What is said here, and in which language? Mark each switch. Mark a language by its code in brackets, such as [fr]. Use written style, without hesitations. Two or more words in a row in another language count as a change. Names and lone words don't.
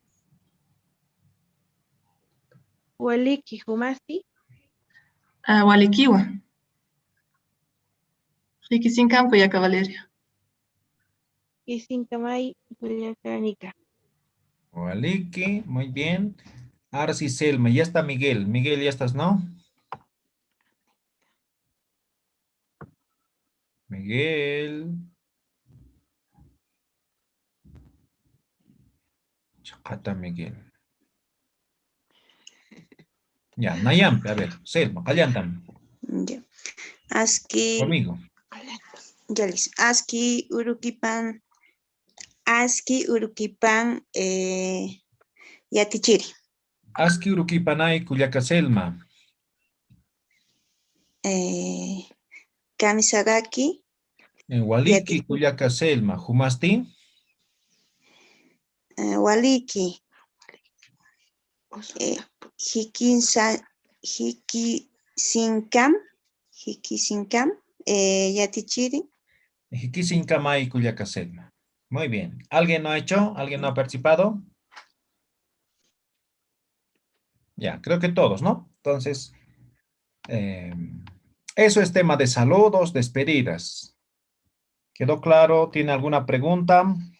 [ay] Waliki Humasti. Walikiwa. Hikisinkam Kuyaka Valeria. Kisinkamay, Kuyaka Anika. Waliki, [es] muy bien. Ahora sí, Selma, ya está Miguel. Miguel, ya estás, ¿no? Miguel. [ay] Chacata Miguel. [es] Ya, Nayampe, a ver, Selma, Callantam. Ya. Aski, Conmigo. ya listo. [ay] Aski Urukipan, Yatichiri. Aski Urukipanay, Cuyaca Selma. Kamisagaki, Waliki, Cuyaca Selma. Humasti. Waliki. Hikisinkam, Yatichiri. Hikisinkamay, Cuyaca Selma. [es] Muy bien. ¿Alguien no ha hecho? ¿Alguien no ha participado? Ya, creo que todos, ¿no? Entonces, eso es tema de saludos, despedidas. ¿Quedó claro? ¿Tiene alguna pregunta?